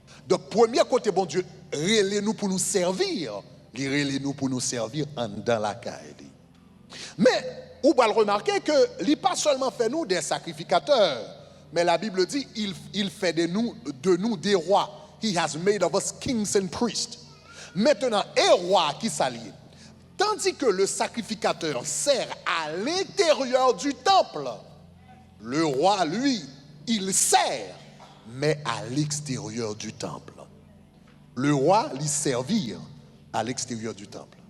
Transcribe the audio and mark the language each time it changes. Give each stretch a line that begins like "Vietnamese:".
French: Donc, premier côté, bon Dieu, relève-nous pour nous servir. Il relève-nous pour nous servir dans la caille. Mais, on va le remarquer que il n'est pas seulement fait nous des sacrificateurs, mais la Bible dit il fait de nous des rois.
English: He has made of us kings and priests.
French: Maintenant, un roi qui s'allie. Tandis que le sacrificateur sert à l'intérieur du temple, le roi, lui, il sert, mais à l'extérieur du temple. Le roi, lui servir à l'extérieur du temple.